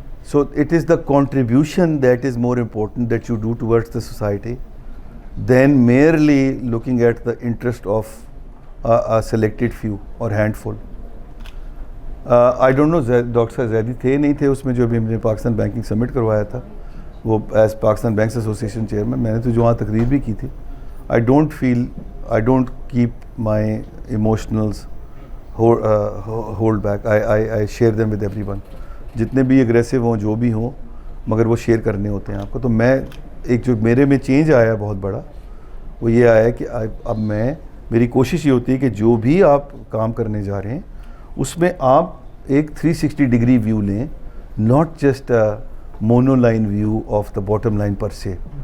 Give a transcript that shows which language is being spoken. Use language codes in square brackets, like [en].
[en] So it is the contribution that is more important that you do towards the society than merely looking at the interest of a selected few or handful. I don't know [ur] doctor Zaidi تھے نہیں تھے اس میں جو ابھی ہم نے Pakistan banking سمٹ کروایا تھا, وہ as Pakistan banks association chairman. میں نے تو جو وہاں تقریر بھی کی تھی. [en] I don't keep my emotionals hold back. I share them with everyone. [ur] جتنے بھی اگریسو ہوں جو بھی ہوں, مگر وہ شیئر کرنے ہوتے ہیں آپ کو. تو میں ایک جو میرے میں چینج آیا بہت بڑا وہ یہ آیا کہ اب میری کوشش یہ ہوتی ہے کہ جو بھی آپ کام کرنے جا رہے ہیں اس میں آپ ایک 360 ڈگری ویو لیں, [en] not just mono line view of the bottom line [ur] پر سے.